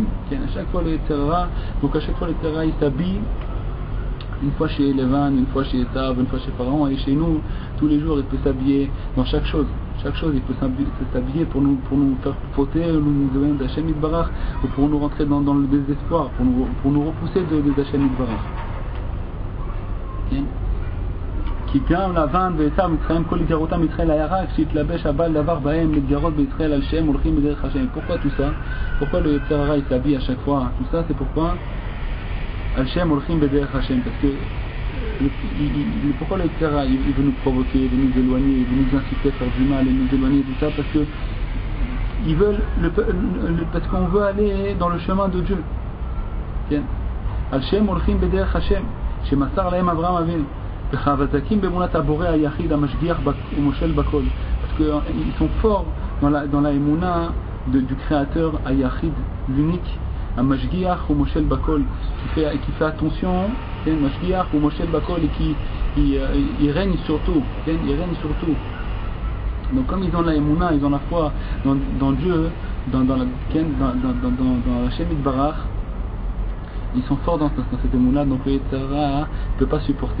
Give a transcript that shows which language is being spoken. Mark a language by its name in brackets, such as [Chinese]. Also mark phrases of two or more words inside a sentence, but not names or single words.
[French] À chaque fois le [Hebrew] יצר הרע, [French] donc à chaque fois le [Hebrew] יצר הרע [French] il s'habille, une fois chez Levan, une fois chez Esav, une fois chez Pharaon, et chez nous, tous les jours il peut s'habiller dans chaque chose. Chaque chose il peut s'habiller pour nous faire fauter, nous donner d' [Hebrew] השם יתברך, [French] ou pour nous rentrer dans le désespoir, pour nous repousser d' [Hebrew] השם יתברך. כי גם לבן ועשיו מצרים כל התגרותם ישראל הירק שהתלבש הבעל דבר בהם להתגרות בישראל על שהם הולכים בדרך השם. [French] Pourquoi tout ça? Pourquoi le [Hebrew] יצר הרע [French] il s'habille à chaque fois? Tout ça c'est pourquoi [Hebrew] על שהם הולכים בדרך השם, [French] parce que pourquoi le [Hebrew] יצר הרע [French] il veut nous provoquer, il veut nous éloigner, il veut nous inciter à faire du mal et nous éloigner tout ça? Parce que ils veulent parce qu'on veut aller dans le chemin de Dieu. [Hebrew] על שהם הולכים בדרך השם שמסר להם אברהם אבינו וחזקים באמונת הבורא היחיד המשגיח ומושל בכל, [French] parce qu'ils sont forts dans la émouna du créateur היחיד, l'unique, [Hebrew] המשגיח ומושל בכל, [French] qui fait attention, [Hebrew] משגיח ומושל בכל, [French] et qui règne sur tout, il règne sur tout. Donc comme ils ont la émouna, ils ont la foi dans Dieu, dans [Hebrew] השם יתברך, [French] ils sont forts dans cette émouna, donc le [Hebrew] יצר הרע [French] ne peut pas supporter.